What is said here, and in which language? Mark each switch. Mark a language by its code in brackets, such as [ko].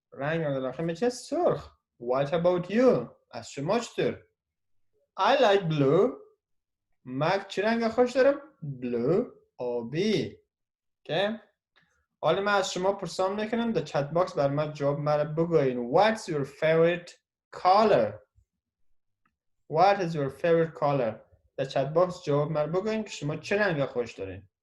[fa] رنگ مورد علاقه من چی است؟ سرخ. [en] what about you؟ [fa] از شما چطور؟ [en] I like blue. [fa] من چه رنگ خوش دارم؟ blue. آبی. اوکی. حالا من از شما پرسان میکنم در چت باکس بر من جواب مرا بگوین. [en] What's your favorite color? What is your favorite color? [fa] در چت باکس جواب مرا بگوین که شما چه رنگ خوش دارین.